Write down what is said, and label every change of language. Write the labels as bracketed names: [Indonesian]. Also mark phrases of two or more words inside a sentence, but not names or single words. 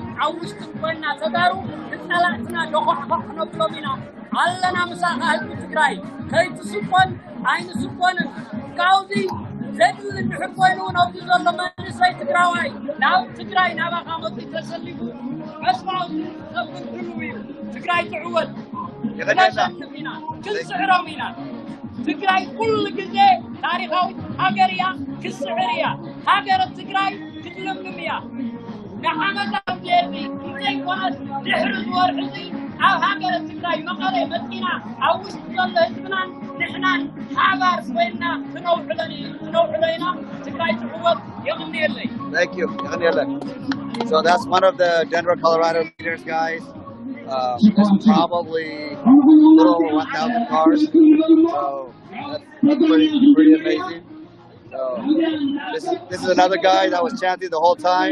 [Tigrinya] ኣብ ውሽጥን ኮይና ተጋሩ ንፀላእትና ደኾሕኾሕ ነብሎም ኢና ኣለና ምሳኻ ህዝቢ ትግራይ ከይትስቆን ኣይንስቆንን ካብዚ ዘድሊ ንድሕር ኮይኑ ነብዚ ዘሎ መንእሰይ ትግራዋይ ናብ ትግራይ ናባኻ መፅኡ ተሰሊፉ መስማዊ ሰብን ህልው እዩ ትግራይ ትዕወት ክነሸንፍ ኢና ክንስዕሮም ኢና ትግራይ ኩሉ ግዜ ታሪኻዊት ሃገር እያ ክስዕር እያ ሃገረ ትግራይ ክትልምልም እያ ንዓመታት ጌርኒ እንተይኮነት ድሕሪ ዝወርሒ እዚ ኣብ ሃገረ ትግራይ መቐለ መፂና ኣብ ውሽጢ ዘሎ ህዝብናን ንሕናን ሓባር ኮይና ክነውዕሎ ኢና ትግራይ ትዕወት የቕኒየለይ [English] Thank you. So that's one of the Denver, Colorado leaders, guys. There's probably a little over 1,000 cars. So that's pretty amazing. So this is another guy that was chanting the whole time.